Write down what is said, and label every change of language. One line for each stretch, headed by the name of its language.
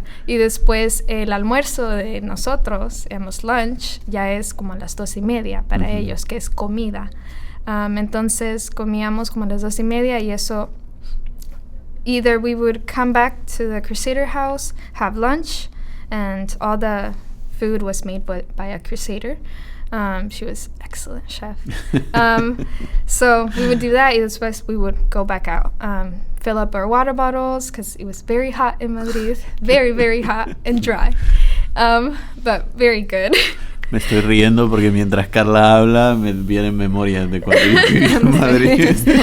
Spanish: Y después el almuerzo de nosotros, lunch, ya es como a las 2:30 para ellos, que es comida. Entonces comíamos como a las 2:30, y eso...
English: Either we would come back to the Crusader house, have lunch, and all the food was made by a Crusader. She was excellent chef. So we would do that, and después we would go back out, fill up our water bottles, because it was very hot in Madrid, very, very hot and dry, but very good.
Spanish: Me estoy riendo porque mientras Carla habla me vienen memorias de cuando viví en Madrid.